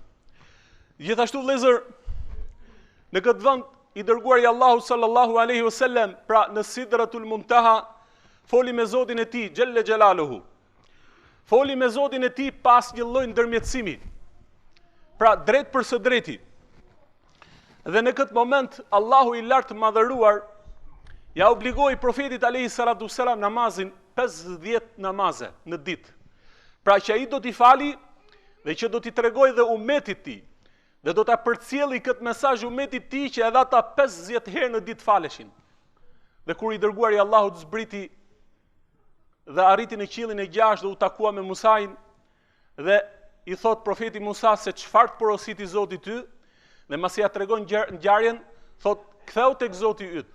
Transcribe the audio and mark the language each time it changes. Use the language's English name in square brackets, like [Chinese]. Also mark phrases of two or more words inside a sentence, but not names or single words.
[Albanian] Gjithashtu vëllezër, në këtë vend i dërguari Allahu [Arabic] صلى الله عليه وسلم, [Albanian] pra në Sidratul Muntaha, foli me Zotin e tij [Arabic] جل جلاله. [Albanian] Foli me Zotin e tij pas një lloj ndërmjetësimi. Pra drejt për së drejti. Dhe në këtë moment Allahu i lartë madhëruar ja obligoi profetit [Arabic] عليه الصلاة والسلام [Albanian] namazin 50 namaze në ditë. Pra që ai do t'i fali dhe që do t'i tregoj dhe umetit tij. Dhe do ta përcjelli këtë mesazh umetit të tij që edhe ata 50 herë në ditë faleshin. Dhe kur i dërguari Allahut zbriti dhe arriti në qiellin e 6 dhe u takua me Musain, dhe i thot profeti Musa se çfarë të porositi Zoti ty, dhe masi ja tregon ngjarjen, thot ktheu tek Zoti yt.